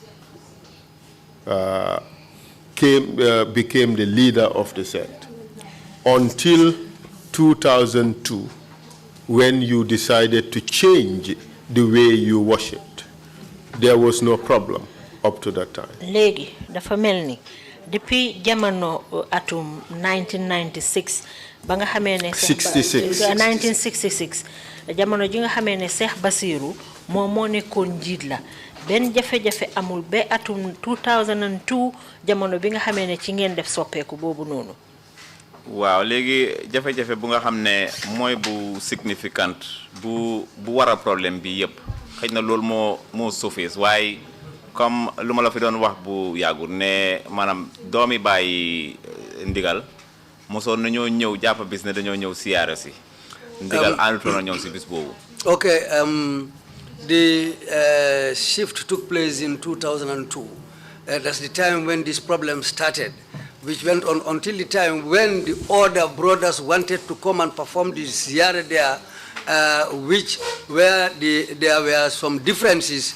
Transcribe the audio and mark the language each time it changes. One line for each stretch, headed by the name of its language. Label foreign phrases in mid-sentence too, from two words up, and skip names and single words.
English: became the leader of the sect, until 2002, when you decided to change the way you worshipped, there was no problem up to that time.
Wolof: Legi dafa melni depuis jamono atum 1996 ba nga xamé né 1966 jamono ji nga xamé né Cheikh Basiru mo nekkon njiit la ben jafe-jafe amul be atum 2002 jamono bi nga xamé né ci ngeen def soppeku bobu nonu. Waaw léegi jafe-jafe bu nga xam ne mooy bu significant bu wara problème bi yépp xëy na loolu moo surface waaye comme lu ma la fi doon wax bu yàggul ne maanaam doomi bàyyi ndigal mosoon nañoo ñëw jàpp bis ne dañoo ñëw siyaare si ndigal àndutoon na ñëw si bis boobu.
English: Okay, the shift took place in 2002. That's the time when this problem started, which went on until the time when the other brothers wanted to come and perform the ziyarah there, there were some differences.